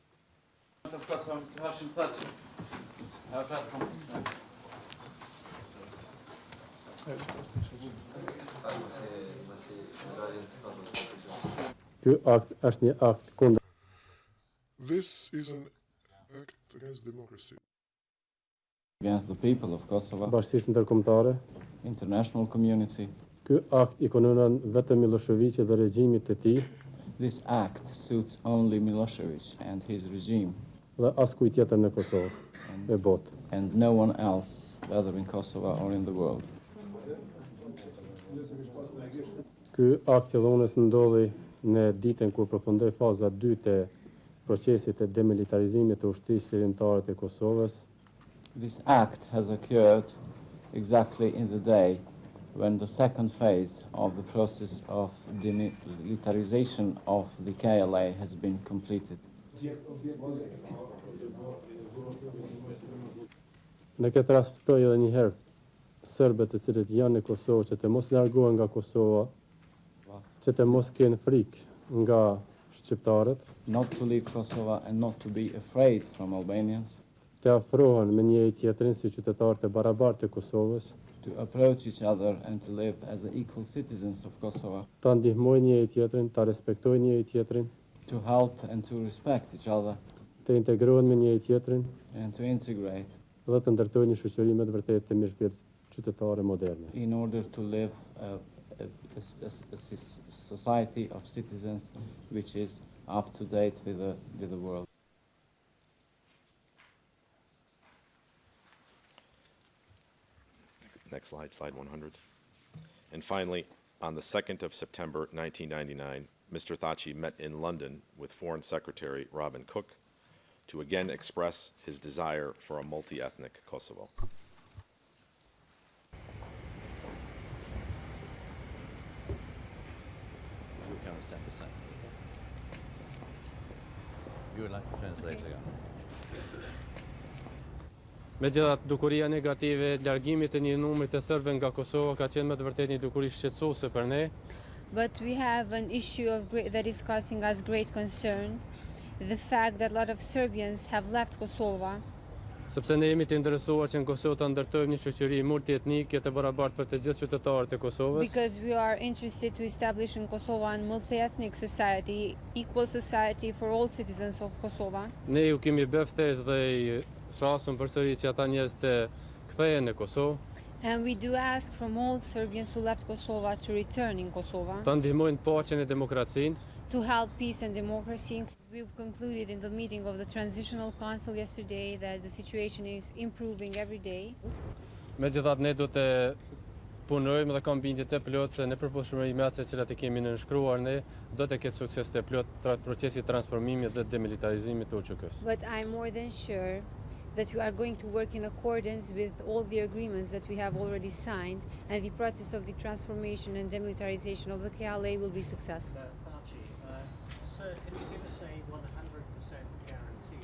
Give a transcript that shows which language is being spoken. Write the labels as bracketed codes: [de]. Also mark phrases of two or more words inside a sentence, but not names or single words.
[en] This is an act against democracy. Against the people of Kosovo, [sq] Bashkësisë ndërkombëtare. [en] international community. [sq] Ky akt I konunon vetëm Miloševićit dhe regjimit të tij. [en] This act suits only Milosevic and his regime. [sq] Dhe askujt tjetër në Kosovë e botë. [en] And no one else, whether in Kosovo or in the world. [sq] Ky akt I dhunës ndodhi në ditën kur përfundoi faza 2 e procesit të demilitarizimit të ushtrisë qeverimtare të Kosovës. [en] This act has occurred exactly in the day when the second phase of the process of demilitarization of the KLA has been completed. [sq] Në këtë rast ftoj edhe një herë serbët të cilët janë në Kosovë që të mos largohen nga Kosova, që të mos kenë frikë nga shqiptarët, [en] not to leave Kosovo and not to be afraid from Albanians, [sq] të afrohen me njëri tjetrin si qytetarë të barabartë të Kosovës, [en] to approach each other and to live as equal citizens of Kosovo, [sq] ta ndihmojnë njëri tjetrin, ta respektojnë njëri tjetrin, [en] to help and to respect each other, [sq] të integrohen me njëri tjetrin, [en] and to integrate [sq] dhe të ndërtojnë një shoqëri me të vërtetë të mirëfillt qytetare moderne. [en] in order to live a society of citizens which is up to date with the world. Next slide, slide 100. And finally, on the 2nd of September 1999, Mr. Thaci met in London with Foreign Secretary Robin Cook to again express his desire for a multi-ethnic Kosovo. You would like to translate again? [sq] Megjithatë, dukuria negative e largimit të një numri të serbëve nga Kosova ka qenë me të vërtetë një dukuri shqetësuese për ne. [en] But we have an issue that is causing us great concern, the fact that a lot of Serbians have left Kosovo. [sq] Sepse ne jemi të interesuar që në Kosovë të ndërtojmë një shoqëri multietnike të barabartë për të gjithë qytetarët e Kosovës. [en] Because we are interested to establish in Kosovo a multi-ethnic society, equal society for all citizens of Kosovo. [sq] Ne ju kemi bërë ftesë dhe I thrasëm përsëri që ata njerëz të kthehen në Kosovë. [en] And we do ask from all Serbians who left Kosovo to return in Kosovo. [sq] Ta ndihmojnë paqen e demokracinë. [en] To help peace and democracy. We concluded in the meeting of the Transitional Council yesterday that the situation is improving every day. [sq] Megjithatë ne do të punojmë dhe kam bindje të plotë se në përputhshmëri me ato që kemi nënshkruar ne do të ketë sukses të plot procesi transformimit dhe demilitarizimit të UÇK-s. [en] But I'm more than sure that we are going to work in accordance with all the agreements that we have already signed, and the process of the transformation and demilitarization of the KLA will be successful. Sir, can you give us a 100% guarantee?